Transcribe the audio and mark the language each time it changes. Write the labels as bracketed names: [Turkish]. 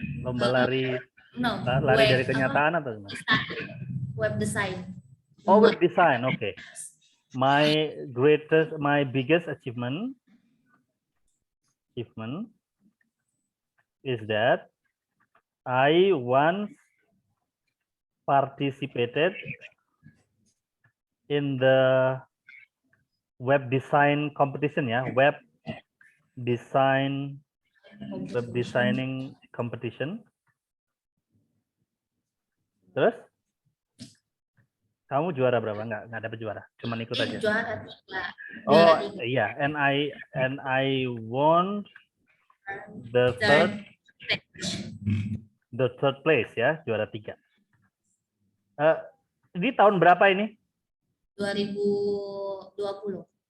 [Indonesian] Lomba lari dari kenyataan atau gimana? [English] Web design. Oh, web design. Okay. My biggest achievement is that I once participated in the web design competition, ya, web designing competition. [Indonesian] Terus kamu juara berapa? Nggak dapet juara, cuman ikut aja. Juara. [English] Oh iya, and I won the third place, ya, [Indonesian] juara 3. Ini tahun berapa ini? 2020.